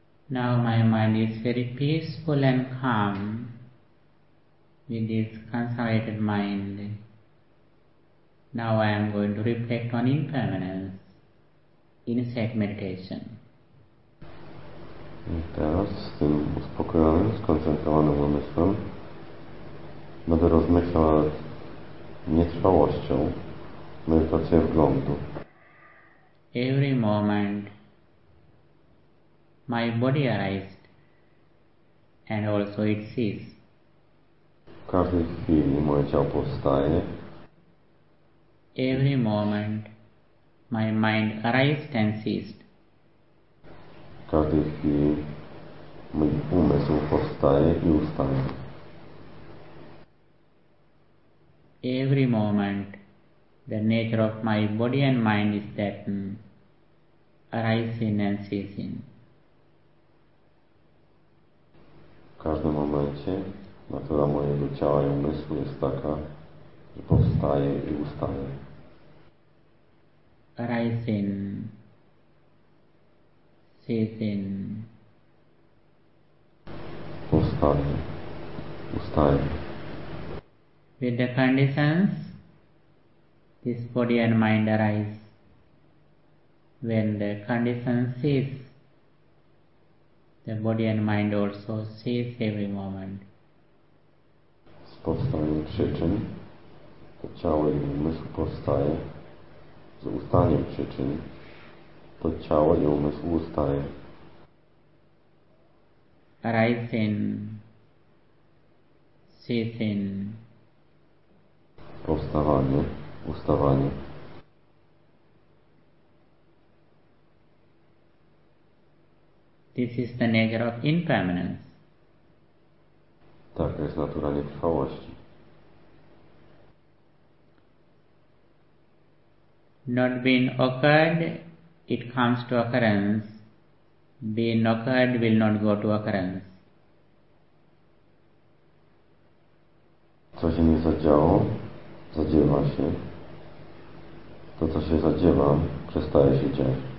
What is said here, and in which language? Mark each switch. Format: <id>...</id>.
<en>Now my mind is very peaceful and calm. With this concentrated mind, now I am going to reflect on impermanence, insight meditation.</en> <pl>I teraz z tym uspokojonym, skoncentrowanym umysłem będę rozmyślał nad nietrwałością medytacji wglądu.</pl> <en>Every moment my body arises and also it sees.</en> <pl>W każdej chwili moje ciało powstaje.</pl> <en>Every moment my mind arises and ceases.</en> <pl>W każdej chwili mój umysł powstaje i ustaje.</pl> <en>every moment the nature of my body and mind is that arising and ceasing.</en> <pl>W każdym momencie natura mojego ciała i umysłu jest taka, że powstaje i ustaje.</pl> <en>Arising, ceasing.</en> <pl>Powstaje, ustaje.</pl> <en>With the conditions, this body and mind arise. When the conditions cease, the body and mind also cease every moment.</en> <pl>Z powstaniem przyczyn, to ciało i umysł powstaje. Z ustaniem przyczyn, to ciało i umysł ustaje.</pl> <en>Arising, ceasing.</en> <pl>Powstawanie, ustawanie.</pl> <en>This is the nature of impermanence.</en> <pl>Tak jest natura nietrwałości.</pl> <en>Not being occurred, it comes to occurrence. Being occurred will not go to occurrence.</en> <pl>Co się nie zadziało, zadziewa się. To, co się zadziewa, przestaje się dziać.</pl>